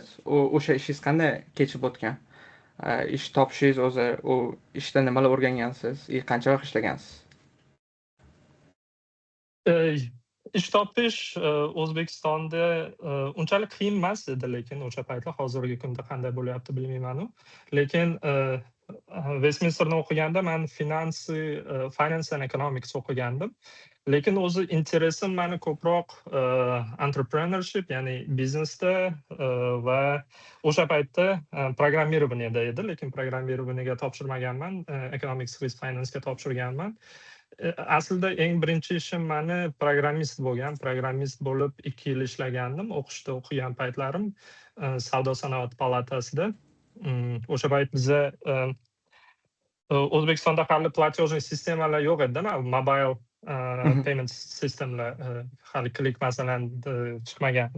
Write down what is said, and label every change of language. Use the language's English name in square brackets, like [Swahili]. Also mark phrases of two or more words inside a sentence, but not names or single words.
[Uzbek] O'sha ishingiz qanday kechib o'tgan? Ish topishingiz o'zi, u ishda nimalar o'rgangansiz? Qancha vaqt ishlagansiz? Ish topish O'zbekistonda unchalik qiyin emas edi, lekin o'sha paytlar, hozirgi kunda qanday bo'lyapti bilmayman-u. Lekin Westminsterni o'qiganda men [English] finance and economics [Uzbek] o'qigandim. Lekin o'zi interesim meni ko'proq entrepreneurship, ya'ni biznesda va o'sha paytda programmirovaniyada edi, lekin programmirovaniyga topshirmaganman, [English] economics with finance [Uzbek] ga topshirganman. Aslida eng birinchi ishim meni programmist bo'lgan. Programmist bo'lib 2 yil ishlagandim. O'qishda o'qigan paytlarim Savdo sanoat palatasida. O'sha payt biza O'zbekistonda hali platejniy sistemalar yo'q edi, [English] mobile payment [Uzbek] sistemlar hali Click masalan chiqmagandi.